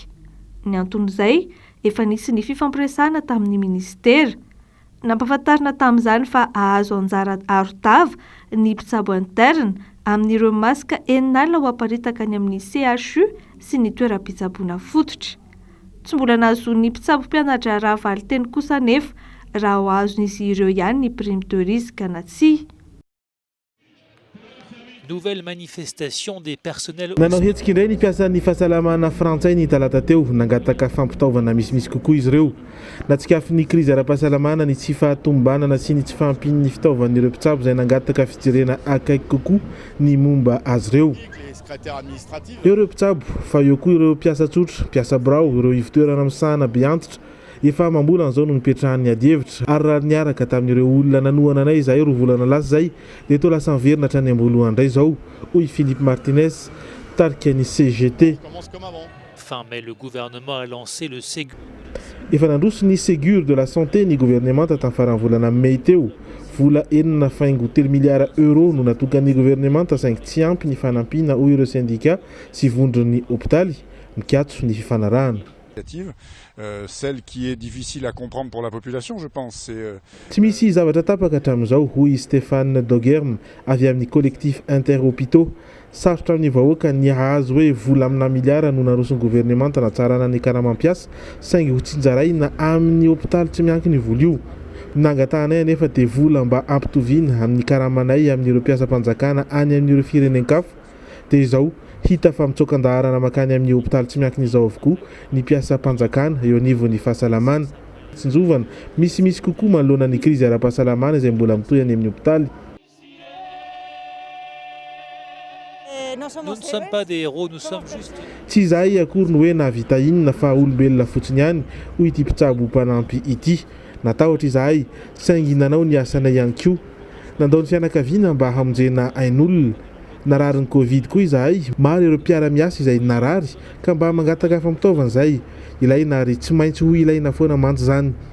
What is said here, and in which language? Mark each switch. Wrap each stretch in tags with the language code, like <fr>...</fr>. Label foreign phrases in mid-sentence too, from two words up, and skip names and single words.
<mg>Ny anton'izay efa nisy ny fifampiresahana tamin'ny ministera nampahafantarina tamin'izany fa ahazo anjara arotava ny mpitsabo interna amin'ireo masika enina ho aparitaka any amin'ny CHU sy ny toeram-pitsaboana fototra. Tsy mbola nahazo ny mpitsabo mpianatra valy teny kosa nefa raha ho azon'izy ireo ihany ny</mg> <fr>prime de risque</fr> <mg>na tsia.</mg> <fr>Nouvelle manifestation des personnels.</fr> <mg>Nanao hetsika indray ny mpiasan'ny fahasalamana frantsay ny talata teo nangataka fampitaovana misimisy kokoa izy ireo natsikafin'ny krizy ara-pahasalamana ny tsy fahatombanana sy ny tsy fahampian'ny fitaovan'ireo mpitsabo izay nangataka fijerena akaiky kokoa ny momba azy ireo. Eo ireo mpitsabo fa eo koa ireo mpiasa tsotra, mpiasa birao, ireo ivotoerana misahana be antitra efa mambola an'izao no nipetrahan'ny adievitra ary raha niaraka tamin'ireo olona nanohana anay izahay 2 volana lasa zay dia to lasa miverina hatrany amboloana indray izao hoy Philippe Martinez tarika ny CGT.</mg> <fr>Fin mai, le gouvernement a lancé le Ségur.</fr> <mg>Efa nandroso ny Ségur de la santé ny gouvernement tamin'ny farany volana May teo. Vola 4,3 miliara euro no natokan'ny gouvernement saingy tsy ampy ny fanampiana hoy ireo syndicat sy vondron'ny hôpitaly mikatso ny fifanarahana.</mg> <fr>Celle qui est difficile à comprendre pour la population, je pense.</fr> <mg>Tsy misy zavatra tapaka hatramin'izao hoy Stéphane Dogerme avy amin'ny</mg> <fr>collectif interhôpitaux</fr> <mg>sarotra amin'ny vahoaka ny hahazo hoe vola amina miliara no naroson'ny gouvernement tanatsarana ny karamampiasa saingy ho tsinjaray na amin'ny hôpitaly tsy miankiny vola io. Nangatahanay anefa dia vola mba ampitoviana amin'ny karamanay amin'ireo mpiasam-panjakana any amin'ireo firenenkafa dia izao hita fa mitsokan-daharana makany amin'ny hôpitaly tsy miankina izao avokoa ny mpiasam-panjakana eo anivon'ny fahasalamana. Tsinjovana misimisy kokoa manoloana ny krizy ara-pahasalamana izay mbola mitohy any amin'ny hôpitaly.</mg> <fr>Nous ne sommes pas des héros, nous sommes juste.</fr> <mg>Tsy izahay akory no hoe navita inona fa olombelona fotsiny ihany hoy ity mpitsabo mpanampy ity. Natahotra izahay saingy nanao ny asana ihany koa. Nandao ny fianakaviana mba hamonjena ain'olona. Narary ny Covid koa izahay maro ireo mpiara-miasa izay narary ka mba mangataka fampitaovana izay ilaina ary tsy maintsy ho ilaina foana mantsy zany.</mg>